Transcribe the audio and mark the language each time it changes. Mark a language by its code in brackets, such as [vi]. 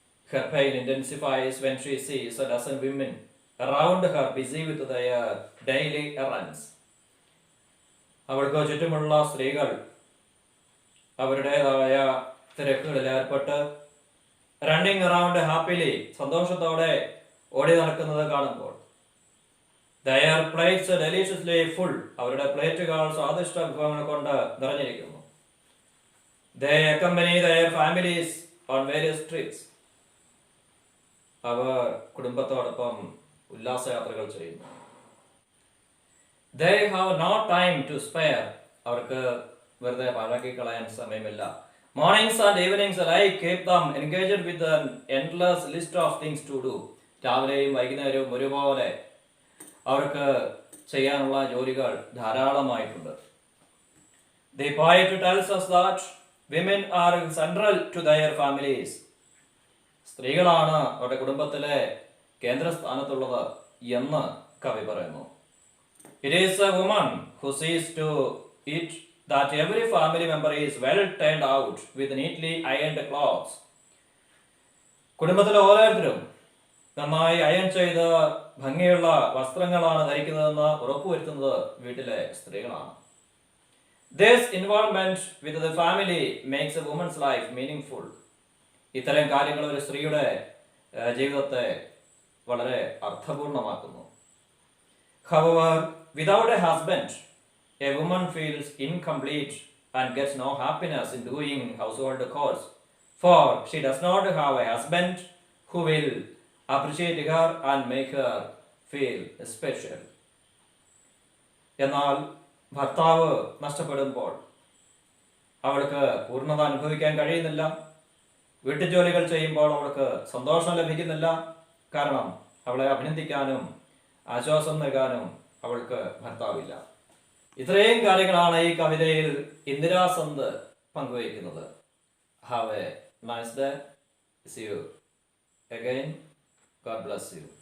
[en] Her pain intensifies when she sees a dozen women around her busy with their daily errands. [ml] അവൾക്ക് ചുറ്റുമുള്ള സ്ത്രീകൾ അവരുടേതായ തിരക്കുകളിൽ ഏർപ്പെട്ട് [en] running around happily, [ml] സന്തോഷത്തോടെ ഓടി നടക്കുന്നത് കാണുമ്പോൾ, [en] their plates deliciously full, [ml] അവരുടെ പ്ലേറ്റുകൾ സ്വാദിഷ്ട വിഭവങ്ങൾ കൊണ്ട് നിറഞ്ഞിരിക്കുന്നു. [en] They accompany their families on various trips. [ml] അവർ കുടുംബത്തോടൊപ്പം ഉല്ലാസയാത്രകൾ ചെയ്യുന്നു. [en] They have no time to spare. [ml] അവർക്ക് വെറുതെ പാഴാക്കി കളയാൻ സമയമില്ല. [en] Mornings and evenings alike keep them engaged with an endless list of things to do. [ml] രാവിലെയും വൈകുന്നേരവും ഒരുപോലെ അവർക്ക് ചെയ്യാനുള്ള ജോലികൾ ധാരാളമായിട്ടുണ്ട്. [en] The poet tells us that women are central to their families. [ml] സ്ത്രീകളാണ് അവരുടെ കുടുംബത്തിലെ കേന്ദ്രസ്ഥാനത്തുള്ളത് എന്ന് കവി പറയുന്നു. [en] It is a woman who sees to it that every family member is well turned out with neatly ironed clothes. [ml] കുടുംബത്തിലെ ഓരോരുത്തരും നന്നായി iron ചെയ്ത് ഭംഗിയുള്ള വസ്ത്രങ്ങളാണ് ധരിക്കുന്നതെന്ന് ഉറപ്പുവരുത്തുന്നത് വീട്ടിലെ സ്ത്രീകളാണ്. [en] This involvement with the family makes a woman's life meaningful. [ml] ഇത്തരം കാര്യങ്ങൾ ഒരു സ്ത്രീയുടെ ജീവിതത്തെ വളരെ അർത്ഥപൂർണമാക്കുന്നു. [en] However, without a husband, a woman feels incomplete and gets no happiness in doing household chores, for she does not have a husband who will appreciate her and make her feel special. [ml] എന്നാൽ ഭർത്താവ് നഷ്ടപ്പെടുമ്പോൾ അവൾക്ക് പൂർണ്ണത അനുഭവിക്കാൻ കഴിയുന്നില്ല. വീട്ടുജോലികൾ ചെയ്യുമ്പോൾ അവൾക്ക് സന്തോഷം ലഭിക്കുന്നില്ല. കാരണം അവളെ അഭിനന്ദിക്കാനും ആശ്വാസം നൽകാനും അവൾക്ക് ഭർത്താവില്ല. ഇത്രയും കാര്യങ്ങളാണ് ഈ കവിതയിൽ ഇന്ദിരാ സന്ത് പങ്കുവയ്ക്കുന്നത്. [en] Have a nice day. See you again. God bless you.